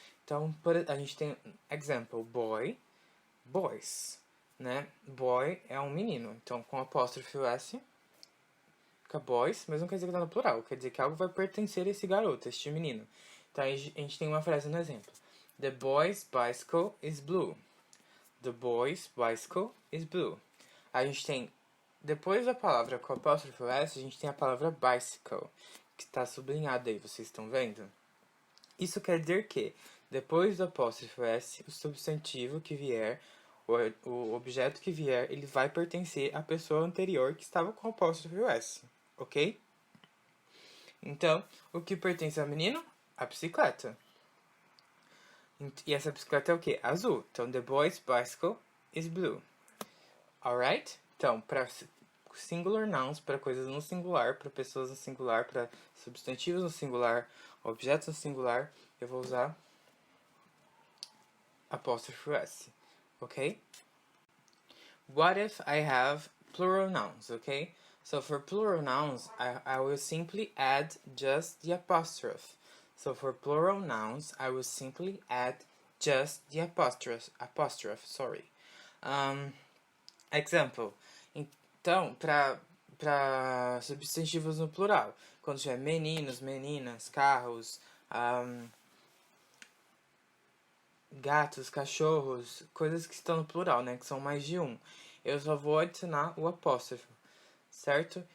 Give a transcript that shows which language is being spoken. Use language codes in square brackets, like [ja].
[pt] Então, a gente tem example, boy, boys, né? Boy é um menino, então com apóstrofo S fica boys, mas não quer dizer que tá no plural, quer dizer que algo vai pertencer a esse garoto, a este menino. Então, a gente tem uma frase no exemplo. [en] The boy's bicycle is blue. The boy's bicycle is blue. [pt] A gente tem, depois da palavra com apóstrofo S, a gente tem a palavra bicycle, que está sublinhada aí, vocês estão vendo? Isso quer dizer que, depois do apóstrofo S, o substantivo que vier, o objeto que vier, ele vai pertencer à pessoa anterior que estava com o apóstrofo S, ok? Então, o que pertence ao menino? A bicicleta. E essa bicicleta é o quê? Azul. [en] Então, the boy's bicycle is blue. Alright? [pt] Então, para singular nouns, para coisas no singular, para pessoas no singular, para substantivos no singular, objetos no singular, eu vou usar apóstrofo S, ok? [en] What if I have plural nouns, okay? So for plural nouns, I will simply add just the apostrophe. So for plural nouns, I will simply add just the apostrophe, sorry. Example. [pt] Então, para substantivos no plural, quando tiver meninos, meninas, carros, gatos, cachorros, coisas que estão no plural, né, que são mais de um, eu só vou adicionar o apóstrofo, certo?